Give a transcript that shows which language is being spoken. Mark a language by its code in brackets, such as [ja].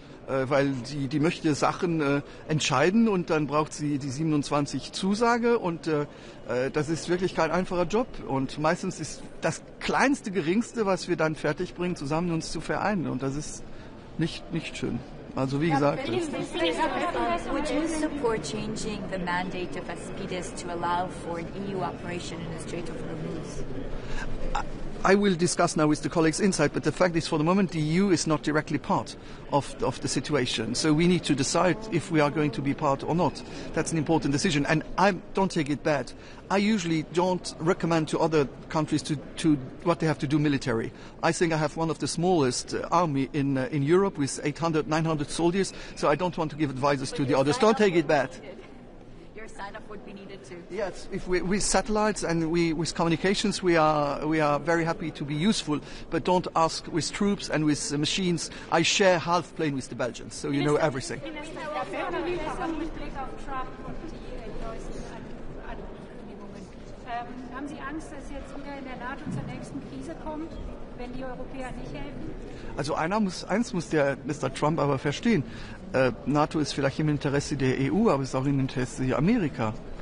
[de] Weil die möchte Sachen entscheiden und dann braucht sie die 27 Zusage und das ist wirklich kein einfacher Job und meistens ist das kleinste, geringste, was wir dann fertigbringen, zusammen uns zu vereinen und das ist nicht schön. Also wie gesagt. [en] Would you support changing the mandate of Aspides to allow for an EU operation in the Strait of Hormuz? I will discuss now with the colleagues inside, but the fact is for the moment the EU is not directly part of the situation. So we need to decide if we are going to be part or not. That's an important decision. And don't take it bad. I usually don't recommend to other countries to what they have to do military. I think I have one of the smallest army in Europe with 800, 900 soldiers, so I don't want to give advices to the others. Don't take it bad. Sign-up would be needed too. Yes, if with satellites and with communications, we are very happy to be useful. But don't ask with troops and with machines. I share half plane with the Belgians, so you know everything. [de] Mit Blick auf Trump und die neuesten Ankündigungen. Haben Sie Angst, dass jetzt wieder in der NATO zur nächsten Krise kommt, wenn die Europäer nicht helfen? Also eins muss der Mr. Trump aber verstehen. NATO ist vielleicht im Interesse der EU, aber es ist auch im Interesse der Amerika.